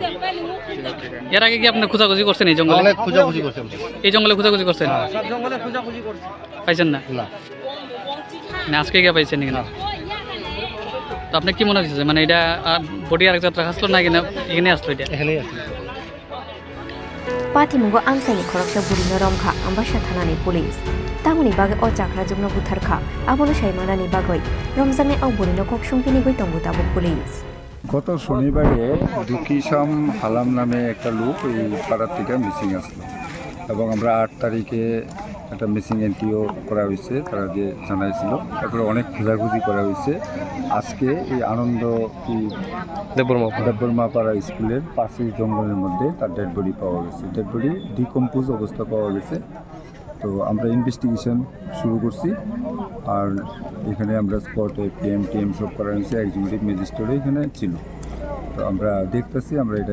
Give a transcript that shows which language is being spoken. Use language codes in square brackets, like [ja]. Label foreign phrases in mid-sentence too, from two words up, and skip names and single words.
[bn] এর আগে কি আপনি খোঁজাখুঁজি করছেন এই জঙ্গলে অনেক খোঁজাখুঁজি করছেন এই জঙ্গলে খোঁজাখুঁজি করছেন সব জঙ্গলে খোঁজাখুঁজি করছেন পাইছেন না না না আজকে কি পাইছেন না তো আপনি কি মনে হচ্ছে মানে এটা বডি আরেক যাত্রা আসলো না কিনা এখানে আসলো এটা এখানেই আসলো [trp] patimungo amsaini Khoroksa burino romkha Ambassa thanani police tamuni bage o chakrajwkno butharkha abono saimanani bagoi romjane o burino koksungpini goi tongbutabo police [bn] গত শনিবারে দুকিসাম হালাম নামে একটা লোক এই পাড়ার থেকে মিসিং আসলো এবং আমরা 8 তারিখে একটা মিসিং এন্ট্রিও করা হয়েছে তারা যে জানাইছিল তারপরে অনেক খোঁজাখুঁজি করা হয়েছে আজকে এই আনন্দ কি দেববর্মা পাড়া স্কুলের পাশের জঙ্গলের মধ্যে তার [en] dead body [bn] পাওয়া গেছে [en] dead body decompose [bn] অবস্থা পাওয়া গেছে তো আমরা ইনভেস্টিগেশন শুরু করছি আর এখানে আমরা স্পটে টিএম সব করা হয়েছে [en] executive magistrate [bn] এখানে ছিল তো আমরা দেখতেছি আমরা এটা